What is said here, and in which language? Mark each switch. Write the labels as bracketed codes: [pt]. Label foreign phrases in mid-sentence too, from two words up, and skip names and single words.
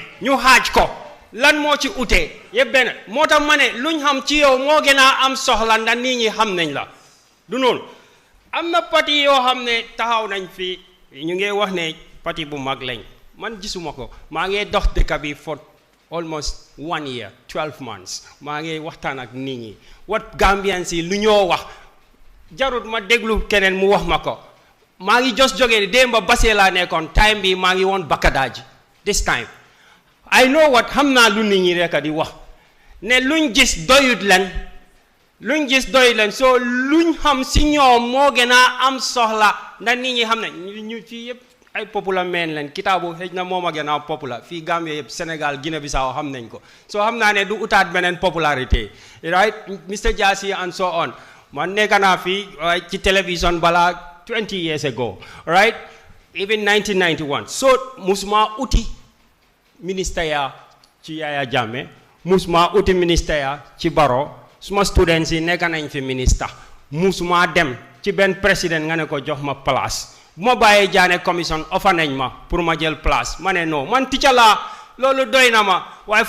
[wo] ñu xaaj ko. Lan moo ci ute yëpp benn moo tax ma ne luñ xam ci yow moo gën a am soxla ndax nit ñi xam nañ la. Du noonu am na parti yoo xam ne taxaw nañ fi ñu ngi wax ne parti bu mag lañ man gisuma ko maa ngi dox dëkk bi [en] for almost 1 year 12 months [wo] maa ngi waxtaan ak nit ñi wat Gambians yi lu ñoo wax jarut ma déglu keneen mu wax ma ko maa ngi just jógee démba basee laa nekkoon time bi maa ngi woon Bakadaaji [en] this time I know what [wo] xam naa lu nit ñi rek di wax ne luñ gis doyut leen so luñ xam si ñoom moo gën a am soxla ndax nit ñi xam ne ñu fii yëpp ay [en] popular men [wo] len kitaabu xëj na moom a gën a popular fii Gambia yëpp Sénégal Guinée Bissau xam nañ ko so xam naa ne du utaat beneen popularité right Mr. Jassy [en] and so on [wo] man nekk naa fii ci télévision balaa [en] 20 years ago right even 1991 [wo] so musuma uti ministère ya ci Yaya Jammeh musuma uti ministère ya ci Barrow suma students yi nekk nañ fi ministre musuma dem ci benn président nga ne ko jox ma place bu ma bàyyee jaane [en] commission offer [wo] nañ ma pour ma jël place ma ne non man teacher laa loolu doy na ma waaye fu